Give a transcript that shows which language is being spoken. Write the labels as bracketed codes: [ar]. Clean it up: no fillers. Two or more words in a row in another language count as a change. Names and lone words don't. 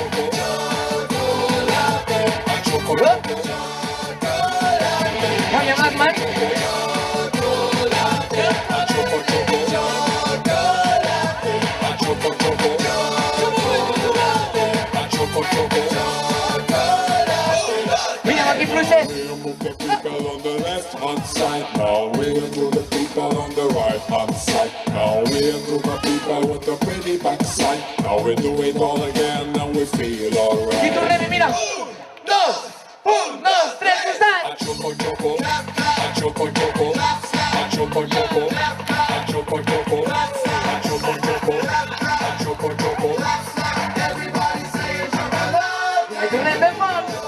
[ca] Aviam les mans. Mireu aquí fluixet. [en] People on the left hand side, now we're to the people on the right hand side. Now we're to the people with the pretty backside. Now we do it all again and we feel alright. [ca] I tornem-hi, mira. 2, 1, 2, 3, costat. Choco choco, choco choco, choco choco, choco choco, choco choco, choco choco. I tornem ben fort.